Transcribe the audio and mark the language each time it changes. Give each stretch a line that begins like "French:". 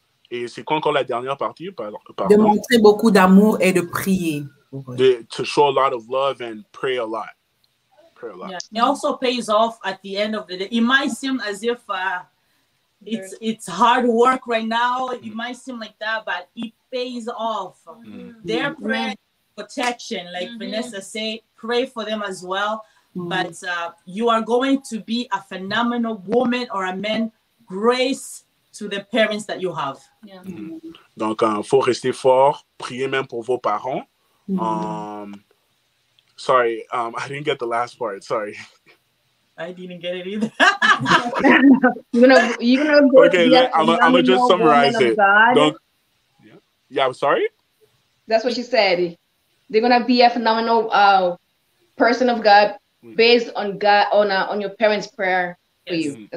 French: Et c'est quoi encore la dernière partie? Pardon. De montrer beaucoup d'amour et de prier.
English: To show a lot of love and pray a lot. Pray a lot. Yeah. It also pays off at the end of the day. It might seem as if it's hard work right now. It might seem like that, but it pays off. Their prayer protection, like Vanessa said, pray for them as well. But you are going to be a phenomenal woman or a man. Grace to the parents that you have. Yeah.
French: Donc, faut rester fort, prier même pour vos parents.
English: Sorry, I didn't get the last part. Sorry. I didn't get it either. you're gonna go okay, I'm gonna just summarize it.
French: Donc,
English: yeah, I'm sorry. That's what she said. They're gonna be a phenomenal person of God based on God on your parents' prayer for you.